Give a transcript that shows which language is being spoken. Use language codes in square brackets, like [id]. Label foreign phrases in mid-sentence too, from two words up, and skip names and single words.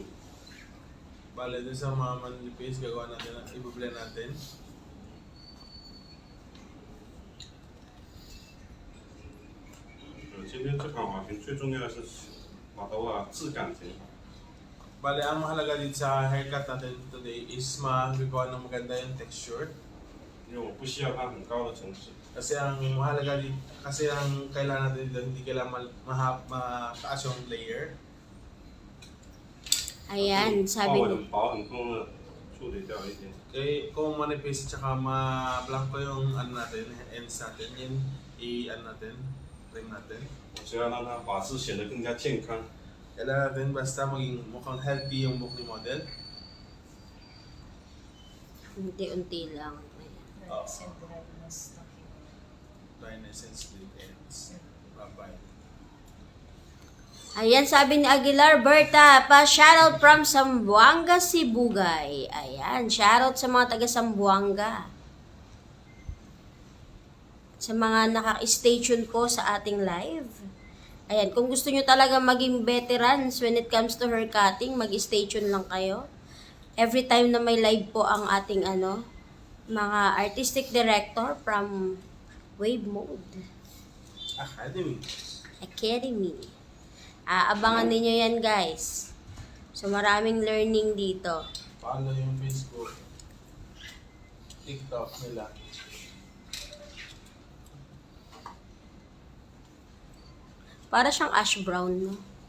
[tl] Bale, dun sa mga manipis, gagawa natin, i-blend natin. [zh] 今天这款发型最重要的是把头发质感挺好。 [tl] Bale, ang mahalaga din sa haircut natin today is magagawa ng maganda yung texture. [zh] 因为我不需要它很高的层次。 [tl] Kasi ang mahalaga din, kasi ang kailangan natin dito, hindi kailangan mataas yung layer. Ayan, [zh] 泡 [tl] sabi [zh] 很 [tl] ni. [zh] 薄很空的处理掉一点。 [tl] Kaya kung manipis at saka ma-blanco yung ano natin, ends natin, yun i-ano natin, trim natin. [zh] 我只要让它发质显得更加健康。 [tl] Kailangan natin basta maging mukhang healthy yung buhok ni model. Unti-unti lang. [en] Dryness and split ends. Bye-bye. [tl] Ayan, sabi ni Aguilar Berta, pa-shoutout from Zamboanga, Sibugay. Ayan, shoutout sa mga taga Zamboanga. Sa mga naka- [en] stay tuned [tl] ko sa ating live. Ayan, kung gusto nyo talaga maging veterans [en] when it comes to hair cutting, [tl] mag-stay tuned lang kayo. [en] Every time [tl] na may live po ang ating mga [en] artistic director from Wave Mode [tl] Academy. Academy. Abangan ninyo yan, guys. So, maraming learning dito. Follow yung Facebook, TikTok nila. Para siyang ash brown, no?